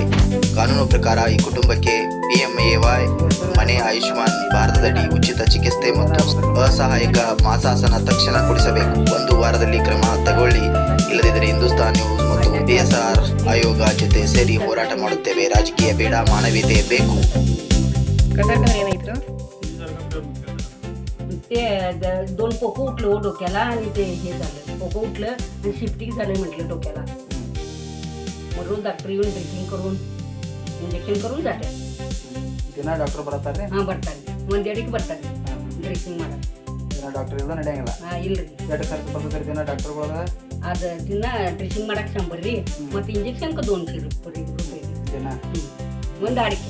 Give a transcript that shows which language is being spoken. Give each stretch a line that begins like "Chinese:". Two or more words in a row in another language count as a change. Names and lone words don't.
Kannada: ಕಾನೂನು ಪ್ರಕಾರ ಈ ಕುಟುಂಬಕ್ಕೆ PMAY ಮನೆ, ಆಯುಷ್ಮಾನ್ ಭಾರತದಡಿ ಉಚಿತ ಚಿಕಿತ್ಸೆ ಮತ್ತು ಅಸಹಾಯಕ ಮಾಸಾಸನ ತಕ್ಷಣ ಕೊಡಿಸಬೇಕು. 1 ವಾರದಲ್ಲಿ ಕ್ರಮ ತಗೊಳ್ಳಿ. ಇಲ್ಲದಿದ್ದರೆ ಹಿಂದೂಸ್ತಾನ್ ನ್ಯೂಸ್ ಮತ್ತು DSR ಆಯೋಗ ಜೊತೆ ಸೇರಿ ಹೋರಾಟ ಮಾಡುತ್ತೇವೆ. ರಾಜಕೀಯ ಬೇಡ, ಮಾನವೀಯತೆ ಬೇಕು.
Marathi: ते 2 पोकं उठलं डोक्याला आणि ते हे झालं. पोकं उठलं आणि शिफ्टिंग झालं म्हटलं डोक्याला. मग रोज डॉक्टर येऊन ड्रेसिंग करून इंजेक्शन करून जातात.
Kannada: ದಿನ ಡಾಕ್ಟರ್ ಬರ್ತಾರೆ. ಹಾಂ ಬರ್ತಾರೆ. ಒಂದೆರಡಿಗೆ ಬರ್ತಾರೆ ಡ್ರೆಸಿಂಗ್ ಮಾಡಕ್ಕೆ. ದಿನ ಡಾಕ್ಟರ್ ಇಲ್ಲ ನಡೆಯಂಗಿಲ್ಲ. ಹಾಂ ಇಲ್ರಿ. ಎಷ್ಟು ಖರ್ಚು ಬರ್ತದೆ ದಿನ ಡಾಕ್ಟರ್ಗಳ? ಅದು ದಿನ ಡ್ರೆಸಿಂಗ್ ಮಾಡಕ್ಕೆ 100 ರೀ, ಮತ್ತು ಇಂಜೆಕ್ಷನ್ಗೆ 200 ರೂಪಾಯಿ ದಿನ. ಒಂದು ಆಡಿಕೆ.